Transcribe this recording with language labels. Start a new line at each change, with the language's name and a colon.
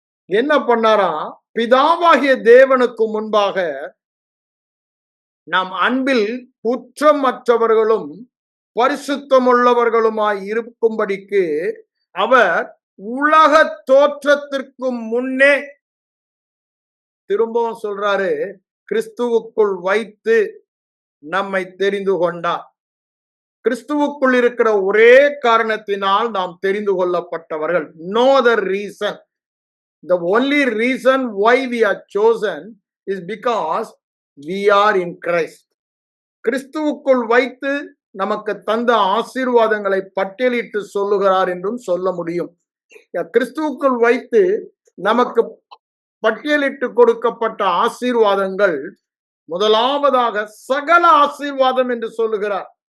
Tamil: என்ன பண்ணாரா, பிதாவாகிய தேவனுக்கு முன்பாக நாம் அன்பில் குற்றமற்றவர்களும் பரிசுத்தமுள்ளவர்களுமாய் இருக்கும்படிக்கு அவர் உலக தோற்றத்திற்கு முன்னே, திரும்பவும் சொல்றாரு, கிறிஸ்துவுக்குள் வைத்து நம்மை தெரிந்து கொண்டார். கிறிஸ்துவுக்குள் இருக்கிற ஒரே காரணத்தினால் நாம் தெரிந்து கொள்ளப்பட்டவர்கள்.
English: No other reason. The only reason why we are chosen is because we are in Christ.
Tamil: கிறிஸ்துவுக்குள் வைத்து நமக்கு தந்த ஆசீர்வாதங்களை பட்டியலிட்டு சொல்லுகிறார் என்றும் சொல்ல முடியும். கிறிஸ்துவுக்குள் வைத்து நமக்கு பட்டியலிட்டு கொடுக்கப்பட்ட ஆசீர்வாதங்கள் முதலாவதாக சகல ஆசீர்வாதம் என்று சொல்லுகிறார்.